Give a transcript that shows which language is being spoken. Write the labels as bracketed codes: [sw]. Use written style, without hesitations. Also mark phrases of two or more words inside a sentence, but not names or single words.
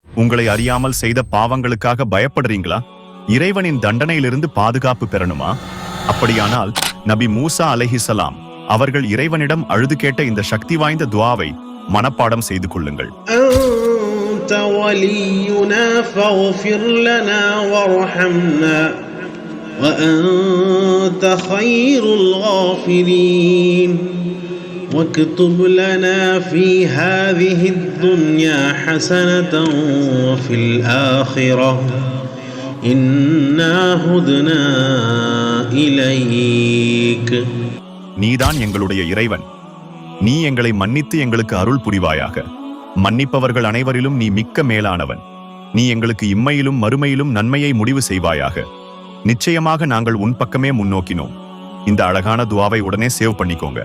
[ta] உங்களை அறியாமல் செய்த பாவங்களுக்காக பயப்படுறீங்களா? இறைவனின் தண்டனையிலிருந்து பாதுகாப்பு பெறணுமா? அப்படியானால் நபி மூசா அலைஹிஸ்ஸலாம் அவர்கள் இறைவனிடம் அழுது கேட்ட இந்த சக்தி வாய்ந்த துஆவை மனப்பாடம் செய்து கொள்ளுங்கள். [ar] أنت ولينا فاغفر لنا وارحمنا وأنت خير الغافرين واكتب لنا في هذه الدنيا حسنة وفي الآخرة إنا هدنا إليك. [ta] நீதான் எங்களுடைய இறைவன். நீ எங்களை மன்னித்து எங்களுக்கு அருள் புரிவாயாக. மன்னிப்பவர்கள் அனைவரிலும் நீ மிக்க மேலானவன். நீ எங்களுக்கு இம்மையிலும் மறுமையிலும் நன்மையை முடிவு செய்வாயாக. நிச்சயமாக நாங்கள் உன் பக்கமே முன்னோக்கினோம். இந்த அழகான துஆவை உடனே சேவ் பண்ணிக்கோங்க.